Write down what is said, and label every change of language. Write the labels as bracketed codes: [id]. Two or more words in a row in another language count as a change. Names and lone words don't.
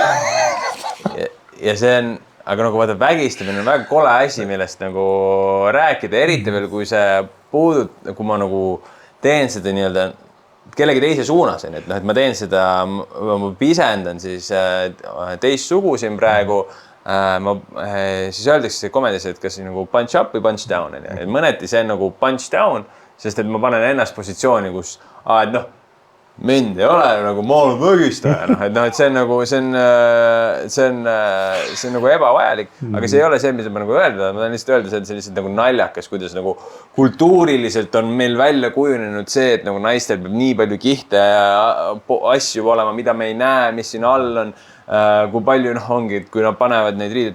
[et] Ja see on, aga nagu vaata, vägistamine on väga kole asi, millest nagu rääkida, eriti veel, kui see kui ma nagu teen seda nii-öelda kellegi teise suunas, et noh, et ma teen seda, ma pisendan siis teist sugu siin praegu, siis öeldakse komedis, et kas nagu [en] punch up [et] või [en] punch down, [et] et mõneti see on nagu [en] punch down, [et] sest et ma panen ennast positsiooni, kus, et noh, mind ei ole nagu ma olen vägistaja, et noh, et see on nagu ebavajalik, aga see ei ole see, mida ma nagu öelda, ma tahan lihtsalt öelda, see on lihtsalt nagu naljakas, kuidas nagu kultuuriliselt on meil välja kujunenud see, et nagu naistel peab nii palju kihte ja asju olema, mida me ei näe, mis siin all on, kui palju ongi, et kui nad panevad neid riideid.